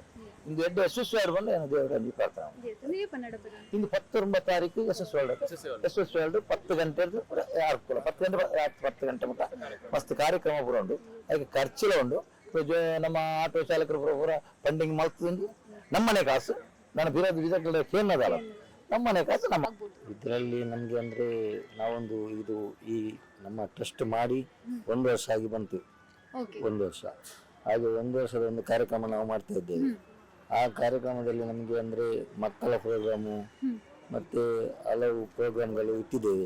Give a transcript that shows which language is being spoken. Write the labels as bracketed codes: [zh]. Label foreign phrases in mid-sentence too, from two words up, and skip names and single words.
[tcy] ಇಂದು ಎಡ್ಡ ಯಶಸ್ವಿ ಆಡ್ಕೊಂಡು ಏನು ದೇವರ ಪ್ರಾರ್ಥನೆ ಇಂದು 19 ತಾರೀಕು ಯಶಸ್ವಿ 10 ಗಂಟೆ ಆಡ್ಕೊಳ್ಳ 10 ಗಂಟೆ ಮುಟ್ಟ ಮಸ್ತ್ ಕಾರ್ಯಕ್ರಮ ಪೂರ ಉಂಟು. ಅದಕ್ಕೆ ಖರ್ಚಿಲ ಉಂಟು. ನಮ್ಮ ಆಟೋ ಚಾಲಕರು ಪೂರ ಫಂಡಿಂಗ್ ಮಲ್ತುಂಡು ನಮ್ಮನೆ ಕಾಸು ನಾನು ಬಿಜೆಪಿ ಕೇನ್ನದಲ್ಲ ನಮ್ಮನೆ ಕಾಸು [kn] ನಮ್ಮ ಇದರಲ್ಲಿ ನಮಗೆ ಅಂದ್ರೆ ನಾವೊಂದು ಇದು ಈ ನಮ್ಮ ಟ್ರಸ್ಟ್ ಮಾಡಿ 1 ವರ್ಷ ಆಗಿ ಬಂತು. 1 ವರ್ಷ ಹಾಗೆ 1 ವರ್ಷದ ಒಂದು ಕಾರ್ಯಕ್ರಮ ನಾವು ಮಾಡ್ತಾ ಇದ್ದೇವೆ. ಆ ಕಾರ್ಯಕ್ರಮದಲ್ಲಿ ನಮಗೆ ಅಂದ್ರೆ ಮಕ್ಕಳ ಪ್ರೋಗ್ರಾಮು ಮತ್ತೆ ಹಲವು ಪ್ರೋಗ್ರಾಮ್ಗಳು ಇಟ್ಟಿದ್ದೇವೆ.